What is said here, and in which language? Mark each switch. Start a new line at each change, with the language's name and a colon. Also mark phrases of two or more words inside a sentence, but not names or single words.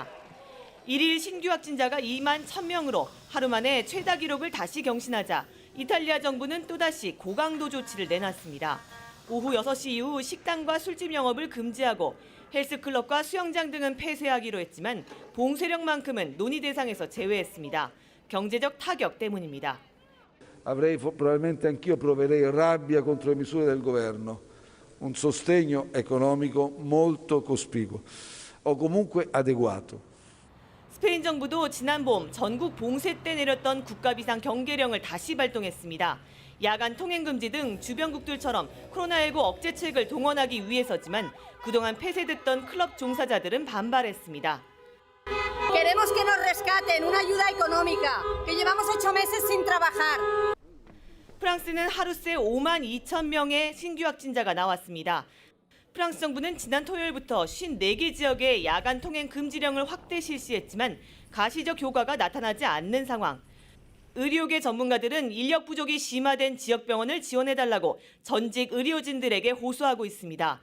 Korean: 1일 신규 확진자가 2만 1,000명으로 하루 만에 최다 기록을 다시 경신하자 이탈리아 정부는 또다시 고강도 조치를 내놨습니다. 오후 6시 이후 식당과 술집 영업을 금지하고 헬스클럽과 수영장 등은 폐쇄하기로 했지만 봉쇄령만큼은 논의 대상에서 제외했습니다. 경제적 타격 때문입니다.
Italian: Probabilmente anch'io proverei rabbia contro le misure del governo, un sostegno economico molto cospicuo o comunque adeguato.
Korean: 스페인 정부도 지난 봄 전국 봉쇄 때 내렸던 국가 비상 경계령을 다시 발동했습니다. 야간 통행 금지 등 주변국들처럼 코로나19 억제책을 동원하기 위해서지만 그동안 폐쇄됐던 클럽 종사자들은 반발했습니다.
Spanish: Queremos que nos rescaten una ayuda económica, que llevamos 8 meses sin trabajar.
Korean: 프랑스는 하루 새 5만 2천 명의 신규 확진자가 나왔습니다. 프랑스 정부는 지난 토요일부터 54개 지역에 야간 통행 금지령을 확대 실시했지만 가시적 효과가 나타나지 않는 상황. 의료계 전문가들은 인력 부족이 심화된 지역 병원을 지원해달라고 전직 의료진들에게 호소하고 있습니다.